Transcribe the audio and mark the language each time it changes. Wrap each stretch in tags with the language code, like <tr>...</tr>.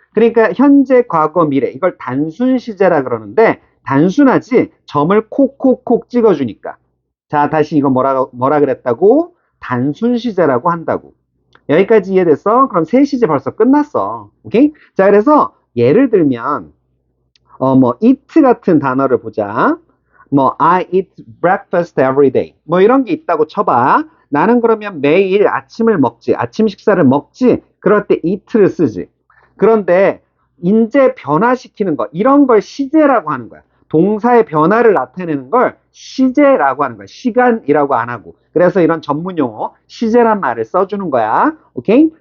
<ko>그러니까 현재, 과거, 미래 이걸 단순 시제라 그러는데 단순하지 점을 콕콕콕 찍어주니까. 자, 다시 이거 뭐라 그랬다고? 단순 시제라고 한다고. 여기까지 이해됐어? 그럼 세 시제 벌써 끝났어. 오케이? 자, 그래서 예를 들면 뭐 eat 같은 단어를 보자.</ko> <en>뭐 I eat breakfast every day.</en> <ko>뭐 이런 게 있다고 쳐봐. 나는 그러면 매일 아침을 먹지. 아침 식사를 먹지. 그럴 때 eat를 쓰지. 그런데 인제 변화시키는 거 이런 걸 시제라고 하는 거야. 동사의 변화를 나타내는 걸 시제라고 하는 거야. 시간이라고 안 하고. 그래서 이런 전문 용어 시제란 말을 써주는 거야. 오케이?</ko>